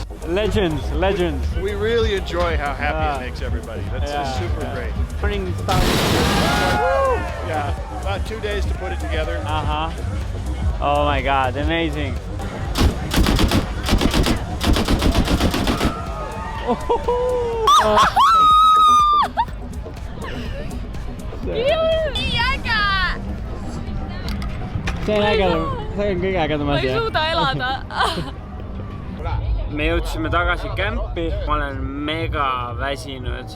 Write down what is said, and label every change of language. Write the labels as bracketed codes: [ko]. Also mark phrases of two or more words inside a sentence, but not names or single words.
[en] Legends. We really enjoy how happy it makes everybody. That's just super great. Spring style. Yeah, about 2 days to put it together. Oh my God, amazing. [et] nii äge! see on ägedam, see on kõige ägedam ma asi. ei suuda elada. Me jõudsime tagasi kämpi, ma olen mega väsinud.